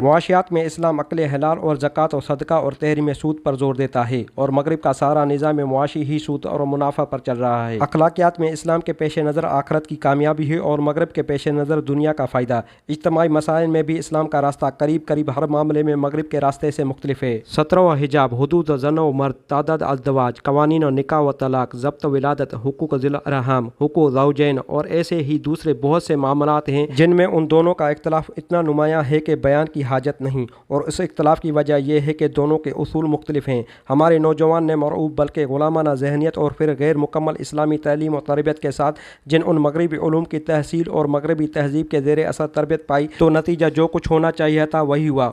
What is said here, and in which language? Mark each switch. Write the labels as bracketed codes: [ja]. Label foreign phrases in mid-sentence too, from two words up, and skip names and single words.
[ur] معاشیات میں اسلام عقل حلال اور زکوٰۃ اور صدقہ اور تحریم سود پر زور دیتا ہے اور مغرب کا سارا نظام معاشی ہی سود اور منافع پر چل رہا ہے۔ اخلاقیات میں اسلام کے پیش نظر آخرت کی کامیابی ہے اور مغرب کے پیش نظر دنیا کا فائدہ۔ اجتماعی مسائل میں بھی اسلام کا راستہ قریب ہر معاملے میں مغرب کے راستے سے مختلف ہے۔ سطر و حجاب، حدود زن و مرد، تعداد ازدواج، قوانین و نکاح و طلاق، ضبط ولادت، حقوق ذی الارحام، حقوق زوجین اور ایسے ہی دوسرے بہت سے معاملات ہیں جن میں ان دونوں کا اختلاف اتنا نمایاں ہے کہ بیان کی حاجت نہیں، اور اس اختلاف کی وجہ یہ ہے کہ دونوں کے اصول مختلف ہیں۔ ہمارے نوجوان نے مرعوب بلکہ غلامانہ ذہنیت اور پھر غیر مکمل اسلامی تعلیم و تربیت کے ساتھ جن ان مغربی علوم کی تحصیل اور مغربی تہذیب کے زیر اثر تربیت پائی تو نتیجہ جو کچھ ہونا چاہیے تھا وہی ہوا۔